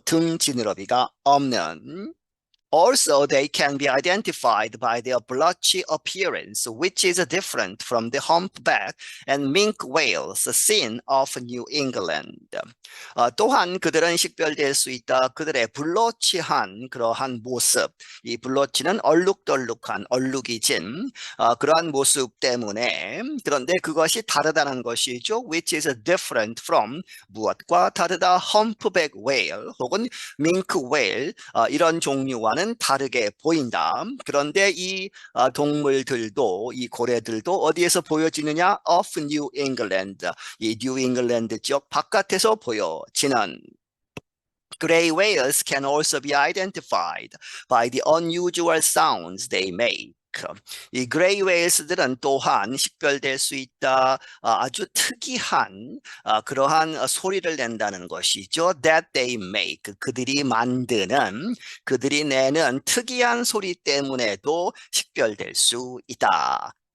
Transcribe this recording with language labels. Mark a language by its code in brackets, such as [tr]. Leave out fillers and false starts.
[ko] 등 지느러미가 없는. [en] Also, they can be identified by their blotchy appearance, which is different from the humpback and minke whales seen off New England. [ko] 또한 그들은 식별될 수 있다. 그들의 블러치한 그러한 모습, 이 블러치는 얼룩덜룩한, 얼룩이 진 그러한 모습 때문에, 그런데 그것이 다르다는 것이죠. [en] Which is different from, [ko] 무엇과 다르다? humpback whale 혹은 minke whale, 이런 종류와는 다르게 보인다. 그런데 이 동물들도, 이 고래들도 어디에서 보여지느냐? [en] Off New England, [ko] 이 뉴 잉글랜드 지역 바깥에서 보여지는. [en] Gray whales can also be identified by the unusual sounds they make. [ko] 이 그레이 웨일스들은 또한 식별될 수 있다. 아주 특이한 그러한 소리를 낸다는 것이죠. [en] That they make, [ko] 그들이 만드는, 그들이 내는 특이한 소리 때문에도 식별될 수 있다.